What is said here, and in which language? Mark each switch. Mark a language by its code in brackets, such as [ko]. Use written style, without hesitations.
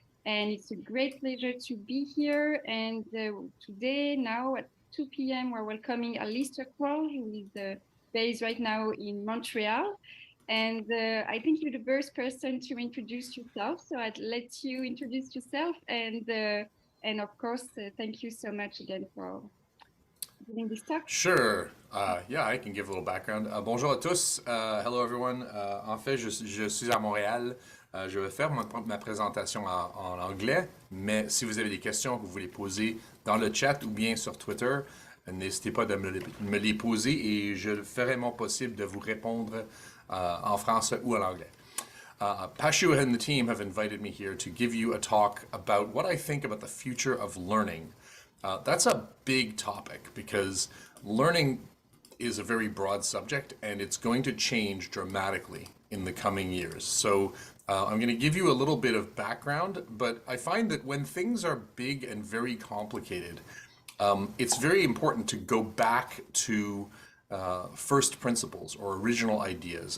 [en] And it's a great pleasure to be here. And today, now at 2 p.m., we're welcoming Alistair Croll, who is based right now in Montreal. And I think you're the first person to introduce yourself. So I'd let you introduce yourself. And of course, thank you so much again for giving this talk. Sure. Yeah, I can give a little background. [fr] Bonjour à tous. [en] Hello, everyone. [fr] En fait, je suis à Montréal. Je vais faire ma présentation en anglais, mais si vous avez des questions que vous voulez poser dans le chat ou bien sur Twitter, n'hésitez pas de me les poser et je ferai mon possible de vous répondre en français ou en anglais. [en] Pashu and the team have invited me here to give you a talk about what I think about the future of learning. That's a big topic because learning is a very broad subject and it's going to change dramatically in the coming years. So I'm going to give you a little bit of background, but I find that when things are big and very complicated, it's very important to go back to first principles or original ideas.